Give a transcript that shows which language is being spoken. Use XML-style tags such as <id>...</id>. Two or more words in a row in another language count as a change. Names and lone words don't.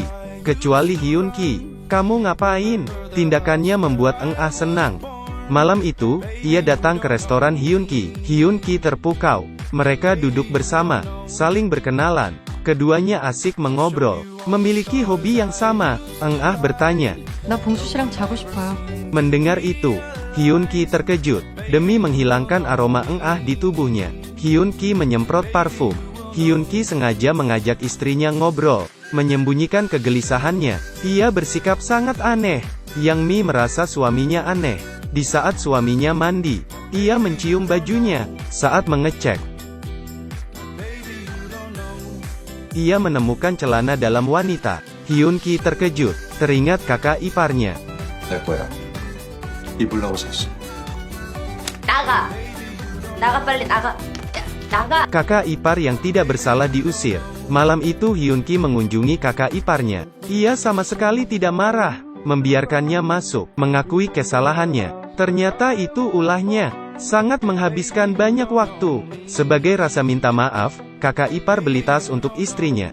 <id>Kecuali Hyun Ki. Kamu ngapain? Tindakannya membuat Eng Ah senang. Malam itu, ia datang ke restoran Hyun Ki. Hyun Ki terpukau. Mereka duduk bersama, saling berkenalan. Keduanya asik mengobrol. Memiliki hobi yang sama. Eng Ah bertanya.</id> <ko>나 봉수 씨랑 자고 싶어요.</ko> <id>Mendengar itu, Hyun Ki terkejut. Demi menghilangkan aroma Eng Ah di tubuhnya, Hyun Ki menyemprot parfum. Hyun Ki sengaja mengajak istrinya ngobrol, menyembunyikan kegelisahannya. Ia bersikap sangat aneh. Yang Mi merasa suaminya aneh. Di saat suaminya mandi, ia mencium bajunya. Saat mengecek, ia menemukan celana dalam wanita. Hyun Ki terkejut, teringat kakak iparnya.</id> <ko>내 거야. 입으려고 샀어. 나가! 나가 빨리 나가! 나가!</ko> <id>Kakak ipar yang tidak bersalah diusir. Malam itu Hyun Ki mengunjungi kakak iparnya. Ia sama sekali tidak marah, membiarkannya masuk, mengakui kesalahannya. Ternyata itu ulahnya. Sangat menghabiskan banyak waktu. Sebagai rasa minta maaf, kakak ipar beli tas untuk istrinya.</id>